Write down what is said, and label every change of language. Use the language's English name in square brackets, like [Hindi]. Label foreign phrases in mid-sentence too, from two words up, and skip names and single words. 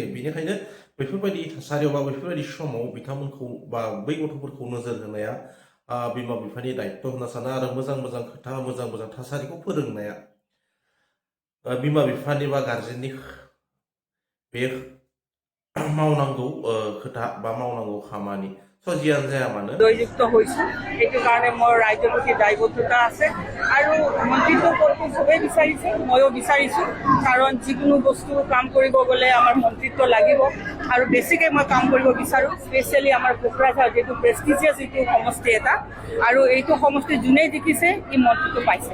[Bodo] बेनिखायनो बेफोरबायदि थासारियाव बा बेफोरबायदि समाव बिथांमोनखौ बा बै गथ'फोरखौ नोजोर होनाया बिमा बिफानि दायित्व होनना सानो। आरो मोजां खोथा, मोजां थासारिखौ फोरोंनाया बिमा बिफानि बा गार्जेननि बे मावनांगौ खोथा বা মাवনাंगौ খামানি। जियानो जाया मानो [Assamese] জয়যুক্ত হৈছোঁ, সেইটো কাৰণে মোৰ ৰাইজৰ প্ৰতি দায়বদ্ধতা আছে। আৰু মন্ত্ৰীত্ব পদটো চবেই বিচাৰিছে, ময়ো বিচাৰিছোঁ। কাৰণ যিকোনো বস্তু কাম কৰিব গ'লে আমাৰ মন্ত্ৰীত্ব লাগিব। আৰু বেছিকৈ মই কাম কৰিব বিচাৰোঁ, স্পেচিয়েলি আমাৰ কোকৰাঝাৰ যিটো প্ৰেষ্টিজিয়াছ যিটো সমষ্টি এটা, আৰু এইটো সমষ্টি যোনেই দেখিছে ই মন্ত্ৰীটো পাইছে।